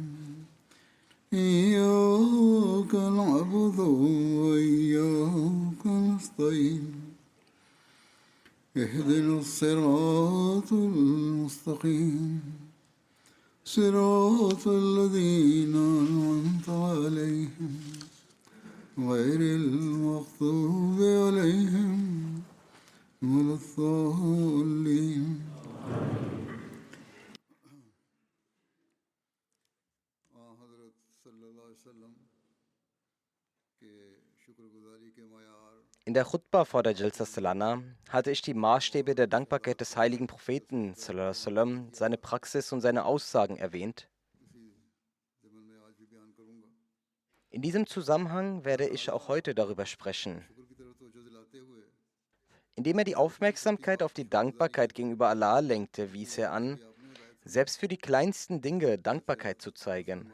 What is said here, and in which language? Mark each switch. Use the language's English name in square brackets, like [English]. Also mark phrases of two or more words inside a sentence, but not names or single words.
[Arabic] إياك نعبد وإياك نستعين اهدنا الصراط المستقيم صراط الذين أنعمت عليهم غير المغضوب عليهم ولا الضالين. [German] In der Chutba vor der Jalsa Salana hatte ich die Maßstäbe der Dankbarkeit des heiligen Propheten [Arabic] صلى الله عليه وسلم, [German] seine Praxis und seine Aussagen erwähnt. In diesem Zusammenhang werde ich auch heute darüber sprechen. Indem er die Aufmerksamkeit auf die Dankbarkeit gegenüber Allah lenkte, wies er an, selbst für die kleinsten Dinge Dankbarkeit zu zeigen.